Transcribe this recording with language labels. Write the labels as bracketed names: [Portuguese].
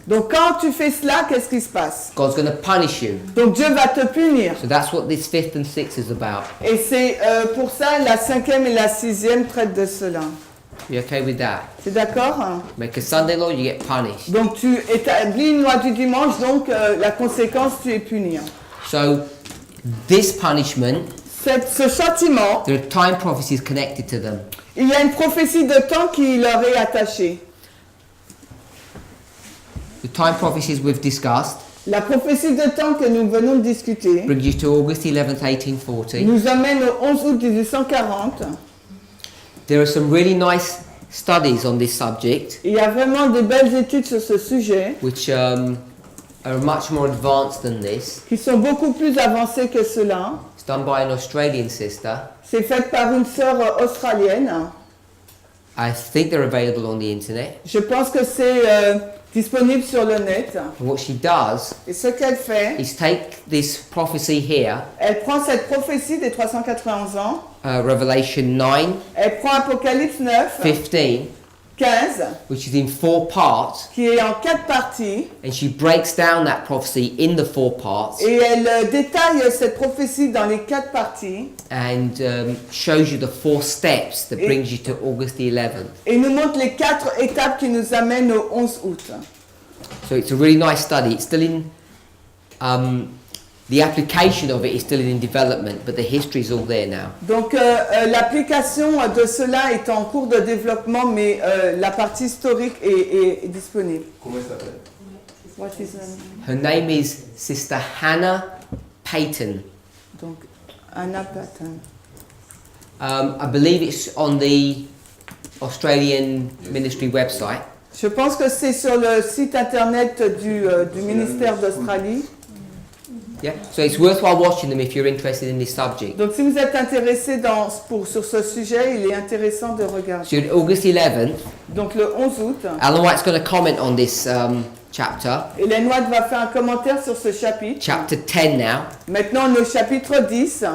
[French] Donc quand tu fais cela, qu'est-ce qui se passe? [English] God's going to punish you. [French] Donc Dieu va te punir. [English] So that's what this fifth and sixth is about. [French] Et c'est pour ça la cinquième et la sixième traitent de cela. [English] You okay with that? [French] C'est d'accord? [English] Make a Sunday law, you get punished. [French] Donc tu établis une loi du dimanche, donc la conséquence, tu es puni. [English] So this punishment, [French] Ce châtiment, [English] there are time prophecies connected to them. [French] il y a une prophétie de temps qui leur est attachée. [English] The time prophecies we've discussed [French] La prophétie de temps que nous venons de discuter [English] brings you to August 11th, 1840. [French] nous amène au 11 août 1840. [English] There are some really nice studies on this subject, [French] Il y a vraiment de belles études sur ce sujet [English] which are much more advanced than this. [French] qui sont beaucoup plus avancées que cela. [English] It's done by an Australian sister. [French] C'est fait par une sœur australienne. [English] I think they're available on the internet. [French] Je pense que c'est disponible sur le net. [English] And what she does [French] Et ce qu'elle fait, [English] is take this prophecy here, [French] elle prend cette prophétie des 391 ans, [English] Revelation 9, [French] elle prend Apocalypse 9, [English] 15, [French] 15, [English] which is in 4 parts, [French] qui est en 4 parties, [English] and she breaks down that prophecy in the 4 parts [French] et elle détaille cette prophétie dans les 4 parties, [English] and shows you the 4 steps that [French] Et- [English] brings you to August the 11th. [French] et nous montre les 4 étapes qui nous amènent au 11 août. [English] So it's a really nice study. It's still in, the application of it is still in development, but the history is all there now. [French] Donc l'application de cela est en cours de développement, mais la partie historique est disponible. Comment elle s'appelle? [English] What is her name? Her name is Sister Hannah Payton. [French] Donc Anna Patton. [English] I believe it's on the Australian ministry website. [French] Je pense que c'est sur le site internet du ministère d'Australie. [English] Yeah, so it's worthwhile watching them if you're interested in this subject. [French] Donc si vous êtes intéressé sur ce sujet, il est intéressant de regarder. [English] So on August 11th, [French] Donc le 11 août, [English] Alan White's going to comment on this chapter. [French] Hélène White va faire un commentaire sur ce chapitre. [English] Chapter 10 now, [French] Maintenant on est au chapitre 10,